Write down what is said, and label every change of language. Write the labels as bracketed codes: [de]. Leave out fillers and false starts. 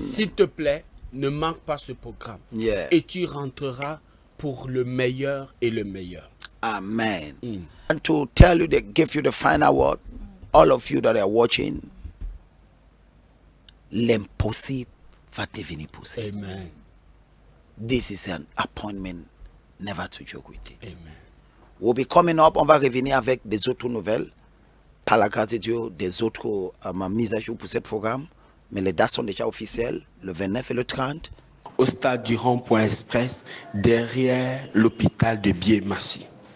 [fr] S'il te plaît, ne manque pas ce programme. Et tu rentreras pour le meilleur et le meilleur. [en] Amen. And to tell you, they give you the final word. All of you that are watching, [fr] l'impossible va devenir possible. [en] Amen. This is an appointment, never to joke with it. Amen. We'll be coming up, [fr] on va revenir avec des autres nouvelles, par la grâce de Dieu, des autres mises à jour pour ce programme, mais les dates sont déjà officielles, le 29 et le 30. Au stade du rond-point express, derrière l'hôpital de Biémassi.